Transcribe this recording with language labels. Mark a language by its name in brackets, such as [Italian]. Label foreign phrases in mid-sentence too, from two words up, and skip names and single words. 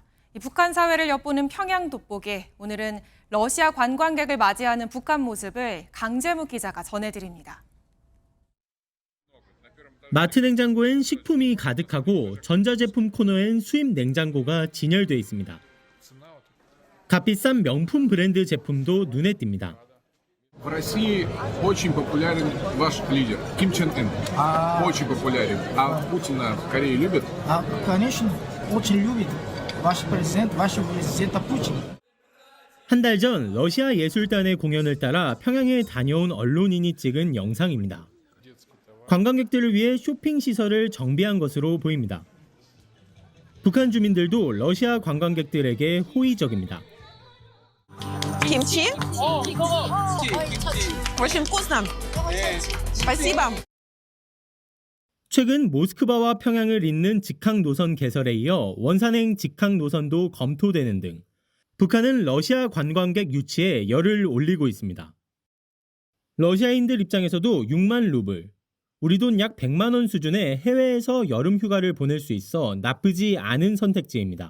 [Korean] 이 북한 사회를 엿보는 평양 돋보기, 오늘은 러시아 관광객을 맞이하는 북한 모습을 강재묵 기자가 전해드립니다. 마트 냉장고엔 식품이 가득하고 전자제품 코너엔 수입 냉장고가 진열돼 있습니다. 값비싼 명품 브랜드 제품도 눈에 띕니다. [Russian] В России очень популярен ваш лидер Ким Чен Ын. Очень популярен. А Путина в Корее любят? Конечно, очень любит. Ваш президент это Путин. [Korean] 한 달 전 러시아 예술단의 공연을 따라 평양에 다녀온 언론인이 찍은 영상입니다. 관광객들을 위해 쇼핑 시설을 정비한 것으로 보입니다. 북한 주민들도 러시아 관광객들에게 호의적입니다. [Russian] Kimchi? Очень вкусно. Спасибо. [Korean] 최근 모스크바와 평양을 잇는 직항 노선 개설에 이어 원산행 직항 노선도 검토되는 등 북한은 러시아 관광객 유치에 열을 올리고 있습니다. 러시아인들 입장에서도 6만 루블, 우리 돈 약 100만 원 수준의 해외에서 여름 휴가를 보낼 수 있어 나쁘지 않은 선택지입니다.